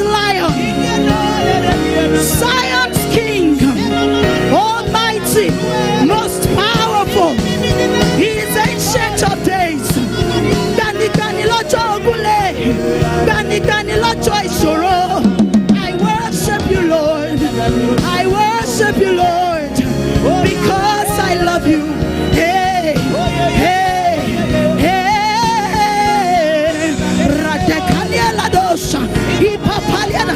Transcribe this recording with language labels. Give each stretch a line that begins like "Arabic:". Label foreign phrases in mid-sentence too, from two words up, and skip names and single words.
English: Zion. Zion's King, Almighty, most powerful. He is ancient of days.
Yoruba: Gbani gbani lọ́jọ́ ogunlé, gbani gbani lọ́jọ́ ìṣòro.
English: I worship you, Lord. I worship you, Lord, because I love you. Hey, hey, hey. Radekaliela dosha, ipapaliela.